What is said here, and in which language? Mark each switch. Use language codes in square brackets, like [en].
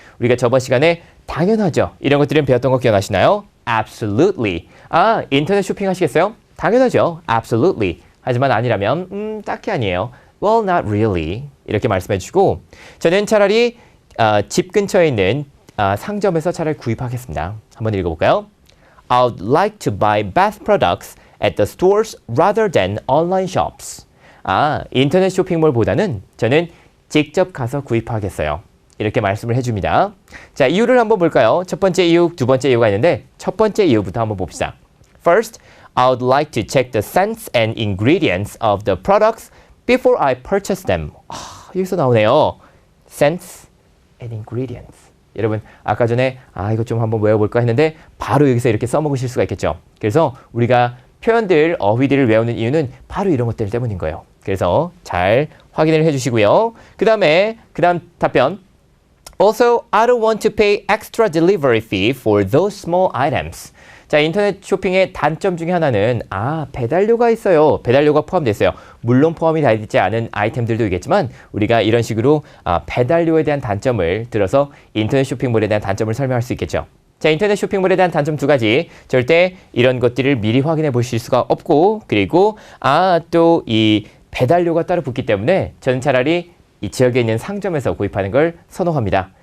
[ko] 우리가 저번 시간에 당연하죠. 이런 것들은 배웠던 거 기억나시나요? [en] Absolutely. [ko] 인터넷 쇼핑 하시겠어요? 당연하죠. [en] Absolutely. [ko] 하지만 아니라면 딱히 아니에요. [en] Well, not really. [ko] 이렇게 말씀해 주시고 저는 차라리 집 근처에 있는 상점에서 차라리 구입하겠습니다. 한번 읽어볼까요? [en] I'd like to buy bath products at the stores rather than online shops. [ko] 인터넷 쇼핑몰보다는 저는 직접 가서 구입하겠어요. 이렇게 말씀을 해줍니다. 자, 이유를 한번 볼까요? 첫 번째 이유, 두 번째 이유가 있는데 첫 번째 이유부터 한번 봅시다. [en] First, I would like to check the scents and ingredients of the products before I purchase them. [ko] 여기서 나오네요. [en] Scents and ingredients. [ko] 여러분 아까 전에 이거 좀 한번 외워볼까 했는데 바로 여기서 이렇게 써먹으실 수가 있겠죠. 그래서 우리가 표현들, 어휘들을 외우는 이유는 바로 이런 것들 때문인 거예요. 그래서 잘 확인을 해주시고요. 그 다음 답변. [en] Also, I don't want to pay extra delivery fee for those small items. [ko] 자, 인터넷 쇼핑의 단점 중에 하나는 배달료가 있어요. 배달료가 포함되어 있어요. 물론 포함이 되지 않은 아이템들도 있겠지만 우리가 이런 식으로 배달료에 대한 단점을 들어서 인터넷 쇼핑몰에 대한 단점을 설명할 수 있겠죠. 자, 인터넷 쇼핑몰에 대한 단점 두 가지. 절대 이런 것들을 미리 확인해 보실 수가 없고 그리고 또 이 배달료가 따로 붙기 때문에 저는 차라리 이 지역에 있는 상점에서 구입하는 걸 선호합니다.